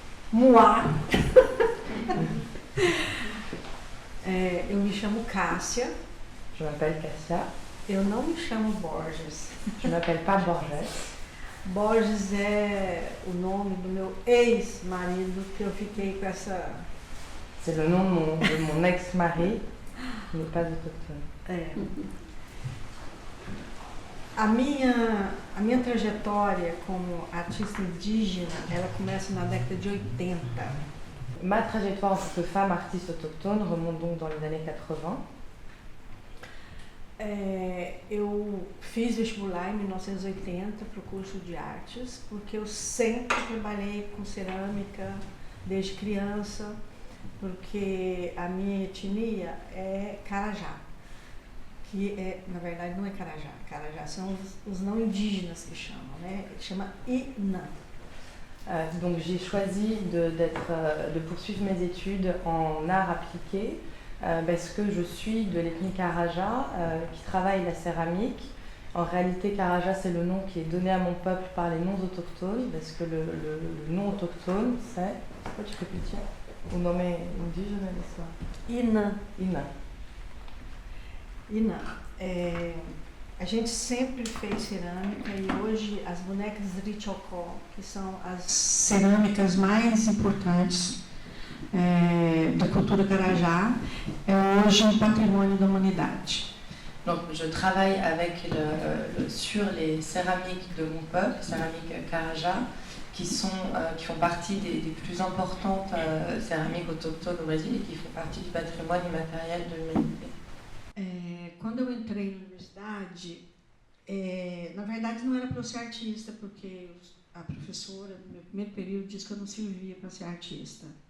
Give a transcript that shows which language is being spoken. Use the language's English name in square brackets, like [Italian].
[Portuguese] Moá. Eu me chamo Cássia. [French] Je m'appelle Cassia. [Portuguese] Eu não me chamo Borges. [French] Je ne m'appelle pas Borges. [Portuguese] Borges é o nome do meu ex-marido, que eu fiquei com essa... [French] C'est le nom de mon ex-mari, qui n'est pas autochtone. [Portuguese] A minha trajetória como artista indígena, ela começa na década de 80. [French] Ma trajectoire en tant que femme artiste autochtone remonte donc dans les années 80. [Portuguese] Eu fiz vestibular em 1980 para o curso de artes, porque eu sempre trabalhei com cerâmica desde criança, porque a minha etnia é Carajá, que na verdade não é Carajá. Carajá são os não indígenas que chamam, né? Chama Inã. [French] Donc j'ai choisi de poursuivre mes études en art appliqué parce que je suis de l'ethnie Karaja qui travaille la céramique. En réalité, Karaja, c'est le nom qui est donné à mon peuple par les non-autochtones, parce que le nom autochtone, c'est quoi, tu peux plus dire? [Portuguese] O nome indígena é só Inã. Inã. Inã. A gente sempre fez cerâmica, e hoje as bonecas Richocó, que são as cerâmicas mais importantes da cultura Carajá, é hoje um patrimônio da humanidade. [French] Donc je travaille sur les céramiques de mon peuple, céramiques Karaja, qui font partie des plus importantes céramiques autochtones au Brésil et qui font partie du patrimoine immatériel de l'humanité. [Portuguese] Quando eu entrei na universidade, na verdade não era para eu ser artista, porque a professora, no meu primeiro período, disse que eu não servia para ser artista.